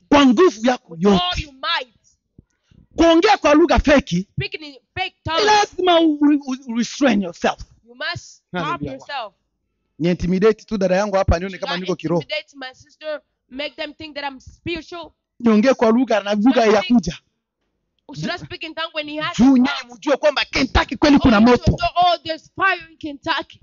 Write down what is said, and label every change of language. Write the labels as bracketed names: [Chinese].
[Swahili] kwa nguvu yako yote, [English] all your might. [Swahili] Kuongea kwa lugha feki, [English] speaking in fake tongues, [Swahili] lazima [English] restrain yourself. You must stop yourself. [Swahili] Ni intimidate tu dada yangu hapa nione kama niko kiroho. [English] Intimidate my sister, make them think that I'm spiritual. [Swahili] Niongee kwa lugha na lugha ya kuja. [English] Should I speak in tongue when he has? [Swahili] Nyinyi mjue kwamba Kentucky kweli kuna moto. [English] Oh, there's fire in Kentucky.